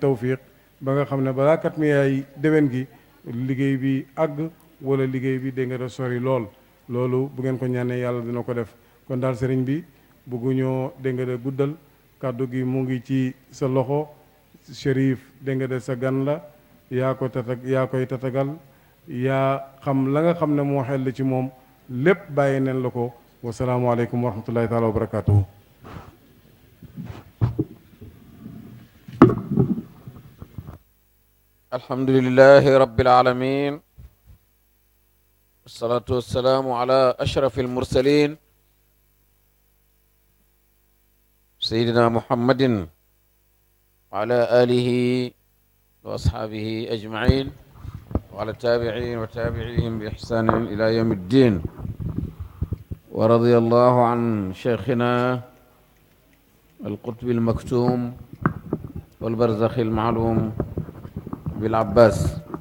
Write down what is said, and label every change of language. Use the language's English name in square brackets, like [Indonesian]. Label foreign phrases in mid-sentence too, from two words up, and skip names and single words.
[Wolof] tawfiq ba nga xam ne balaa kat mi yaay déwén gi liggéey bi àgg wala liggéey bi dégg nga da sori lool loolu bu ngeen ko ñaanee yàlla dina ko def kon daal sëriñ bi bëgguñoo dégg nga de guddal kàddu gi mu ngi ci sa loxo Chérif dégg nga de sa gan la yaa koy tatagal yaa xam la nga xam ne moo xel ci moom lépp bàyyi neen la ko [Arabic] والسلام عليكم ورحمة الله تعالى وبركاته الحمد لله رب العالمين والصلاة والسلام على أشرف المرسلين سيدنا محمد وعلى آله وأصحابه أجمعين وعلى التابعين وتابعيهم بإحسان إلى يوم الدين ورضي الله عن شيخنا القطب المكتوم والبرزخ المعلوم بالعباس